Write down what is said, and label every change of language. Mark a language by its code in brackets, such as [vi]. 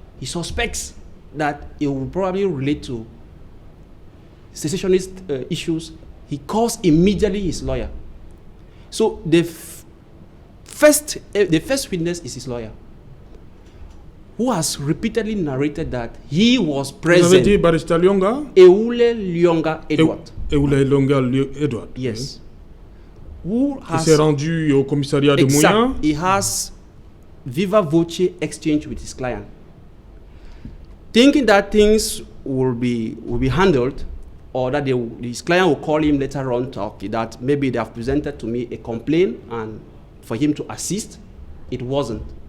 [en] He suspects that it will probably relate to secessionist issues. He calls immediately his lawyer. So the first witness is his lawyer, who has repeatedly narrated that he was present. [fr] Vous avez dit Barista Lyonga? Eule Lyonga Edward. Eule Lyonga Edward. [en] Yes. Who has, [fr] il s'est rendu au commissariat de Mouya. [en] He has viva voce exchange with his client, thinking that things will be handled, or that his client will call him later on, talk that maybe they have presented to me a complaint and for him to assist. It wasn't.